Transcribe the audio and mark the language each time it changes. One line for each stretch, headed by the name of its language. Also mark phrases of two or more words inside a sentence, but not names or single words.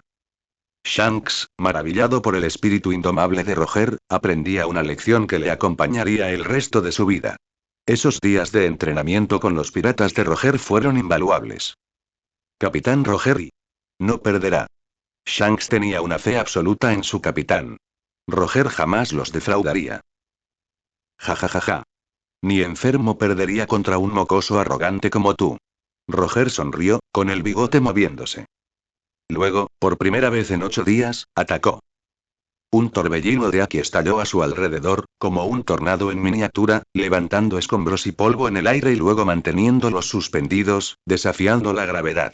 Spanish: Shanks, maravillado por el espíritu indomable de Roger, aprendía una lección que le acompañaría el resto de su vida. Esos días de entrenamiento con los piratas de Roger fueron invaluables. Capitán Roger y no perderá. Shanks tenía una fe absoluta en su capitán. Roger jamás los defraudaría. Ja ja ja ja. Ni enfermo perdería contra un mocoso arrogante como tú. Roger sonrió, con el bigote moviéndose. Luego, por primera vez en 8 días, atacó. Un torbellino de Aki estalló a su alrededor, como un tornado en miniatura, levantando escombros y polvo en el aire y luego manteniéndolos suspendidos, desafiando la gravedad.